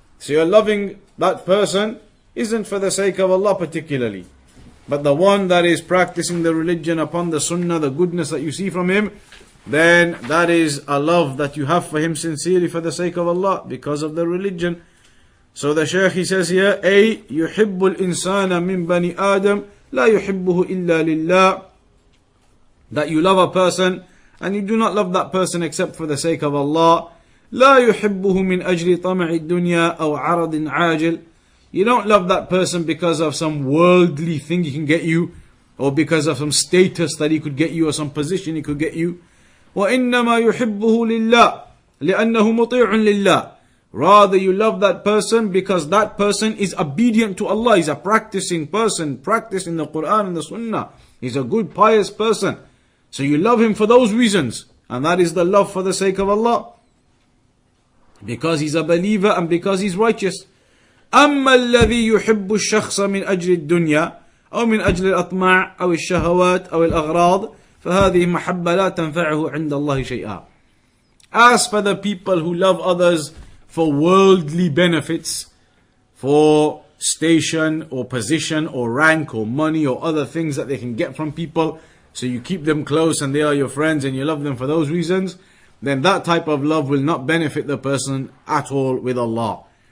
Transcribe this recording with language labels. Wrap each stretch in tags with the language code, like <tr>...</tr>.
<en>So you're loving that person isn't for the sake of Allah particularly. But the one that is practicing the religion upon the Sunnah, the goodness that you see from him, then that is a love that you have for him sincerely for the sake of Allah, because of the religion. So the Shaykh, he says here,</en> <ar>أي يحب الإنسان من بني آدم لا يحبه إلا لله.</ar> <en>That you love a person and you do not love that person except for the sake of Allah.</en> <ar>لا يحبه من أجل طمع الدنيا أو عرض عاجل.</ar> <en>You don't love that person because of some worldly thing he can get you, or because of some status that he could get you, or some position he could get you.</en> <ar>وإنما يحبه لله لأنه مطيع لله.</ar> <en>Rather, you love that person because that person is obedient to Allah. He's a practicing person, practicing the Quran and the Sunnah. He's a good, pious person. So you love him for those reasons. And that is the love for the sake of Allah. Because he's a believer and because he's righteous.</en> <ar>أما الذي يحب الشخص من أجل الدنيا أو من أجل الأطماع أو الشهوات أو الأغراض فهذه محبة لا تنفعه عند الله شيئا.</ar> <en>As for the people who love others for worldly benefits, for station or position or rank or money or other things that they can get from people, so you keep them close and they are your friends and you love them for those reasons, then that type of love will not benefit the person at all with Allah.</en>